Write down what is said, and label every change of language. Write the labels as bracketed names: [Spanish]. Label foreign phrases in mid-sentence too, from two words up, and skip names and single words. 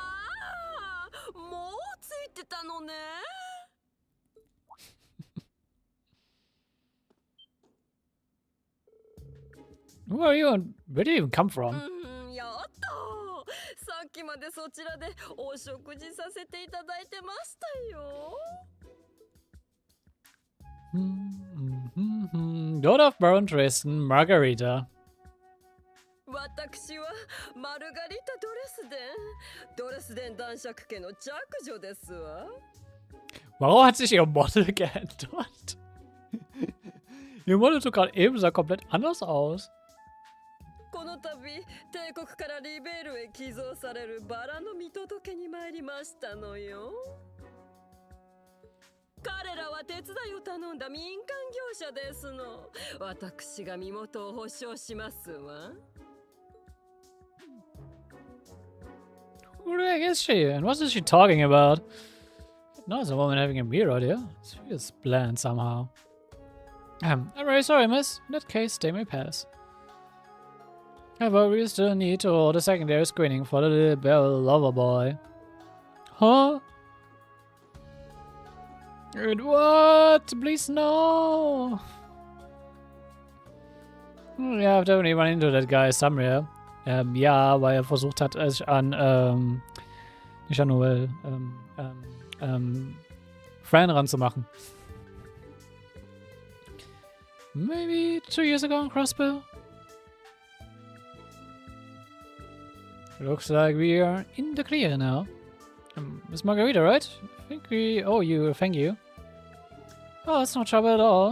[English] Who are you and where did you even come from? Daughter of Baron Dresden, Margarita. [Japanese] 私はマルガリタ・ドレスデン男爵家の嫡女ですわ。 [German] Warum hat sich ihr Model geändert? Ihr Model sah gerade eben komplett anders aus. [Japanese] この度、帝国からリベールへ寄贈されるバラの見届けに参りましたのよ。彼らは手伝いを頼んだ民間業者ですの。私が身元を保証しますわ。 [English] Who the heck is she? And what is she talking about? No, it's a woman having a beer out here. This feels bland somehow. I'm very sorry, miss. In that case, they may pass. However, we still need to hold a secondary screening for the little barrel lover boy. Huh? What? Please no! Ja, I've definitely run into that guy somewhere. [German] Ja, weil er versucht hat, sich an, nicht an Noel, Fran ranzumachen. [English] Maybe 2 years ago on Crossbow? Looks like we are in the clear now. Miss Margarita, right? I think we owe you a thank you. Oh, it's no trouble at all.